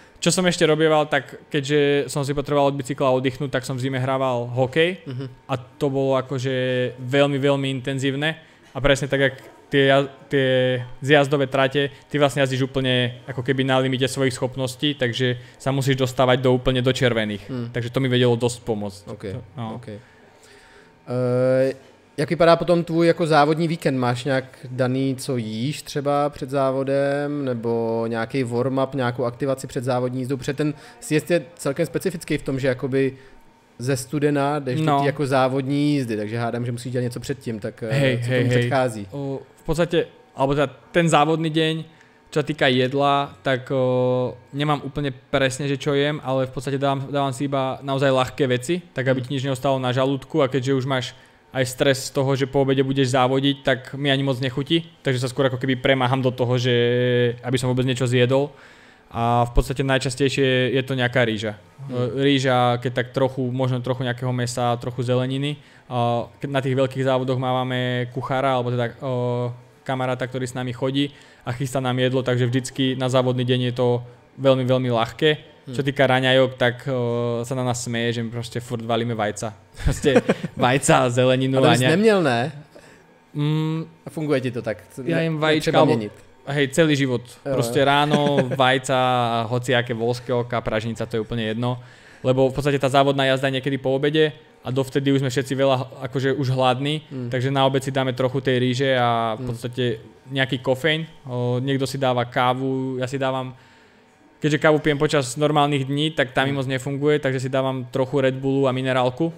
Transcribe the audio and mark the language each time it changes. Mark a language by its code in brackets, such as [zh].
[sk] Čo som ešte robieval, tak keďže som si potreboval od bicykla oddychnúť, tak som v zime hrával hokej a to bolo akože veľmi, veľmi intenzívne a presne tak, jak tie zjazdové trate, ty vlastne jazdíš úplne ako keby na limite svojich schopností, takže sa musíš dostávať úplne do červených. Takže to mi vedelo dosť pomôcť. [en] Okay. [cs] Jak vypadá potom tvůj jako závodní víkend? Máš nějak daný, co jíš třeba před závodem, nebo nějaký warm-up, nějakou aktivaci před závodní jízdou? Protože ten sjezd je celkem specifický v tom, že jakoby ze studena jdeš do tý jako závodní jízdy, takže hádám, že musíš dělat něco předtím, tak co tomu předchází? [sk] V podstate, alebo teda ten závodný deň, čo sa týka jedla, tak nemám úplne presne, že čo jem, ale v podstate dávam si iba naozaj ľahké veci, tak aby ti nič neostalo na žalúdku, a keďže už máš aj stres z toho, že po obede budeš závodiť, tak mi ani moc nechutí, takže sa skôr ako keby premáham do toho, že aby som vôbec niečo zjedol. A v podstate najčastejšie je to nejaká rýža. Rýža, keď tak trochu, možno trochu nejakého mesa, trochu zeleniny. Na tých veľkých závodoch máme kuchára, alebo teda kamaráta, ktorý s nami chodí a chystá nám jedlo, takže vždycky na závodný deň je to veľmi, veľmi ľahké. Čo týka raňajok, tak sa na nás smeje, že my proste furt valíme vajca. Proste vajca a zeleninu. [cs] Ale jsi neměl, ne? A funguje ti to tak? [sk] Ja jem vajíčka, hej, celý život. Proste ráno, vajca a hociaké voľské oka, pražnica, to je úplne jedno. Lebo v podstate tá závodná jazda je niekedy po obede a dovtedy už sme všetci veľa akože už hladní, takže na obed si dáme trochu tej ríže a v podstate nejaký kofeín. Niekto si dáva kávu, ja si dávam, keďže kávu pijem počas normálnych dní, tak tá mi moc nefunguje, takže si dávam trochu Red Bullu a minerálku.